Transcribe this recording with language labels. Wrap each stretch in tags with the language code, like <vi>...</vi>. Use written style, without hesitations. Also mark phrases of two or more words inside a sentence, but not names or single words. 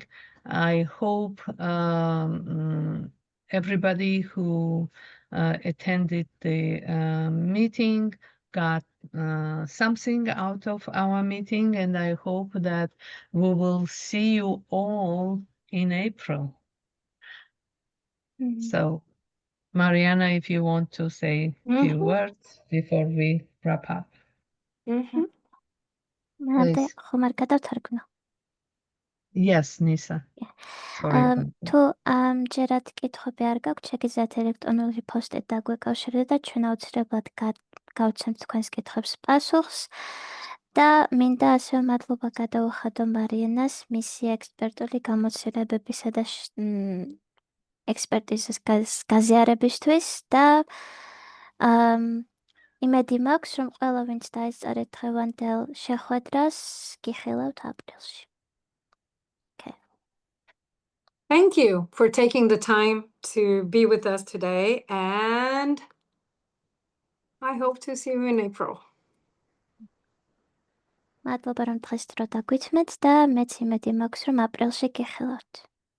<en>I hope everybody who attended the meeting got something out of our meeting, and I hope that we will see you all in April. So, Mariana, if you want to say a few words before we wrap up. Please.</en> <ka>ხომ არ გადავთარგმნო?</ka> <en>Yes, Nisa. Sorry about that.</en> <ka>თუ ამჯერად კითხვები არ გაქვთ, შეგიძლიათ ელექტრონული პოსტით დაგვეკავშირდეთ და ჩვენ აუცილებლად გავცემთ თქვენს კითხვებს პასუხს და მინდა ასევე მადლობა გადაუხადო მარიანას მისი ექსპერტული გამოცდილებებისა და ექსპერტიზის გაზიარებისთვის და იმედი მაქვს, რომ ყველა ვინც დაესწარეთ დღევანდელ შეხვედრას, გიხილავთ აპრილში.</ka> <en>Thank you for taking the time to be with us today, and I hope to see you in April.</en> <ka>მადლობა რომ დღეს დრო დაგვითმეთ და მეც იმედი მაქვს რომ აპრილში გიხილავთ.</ka>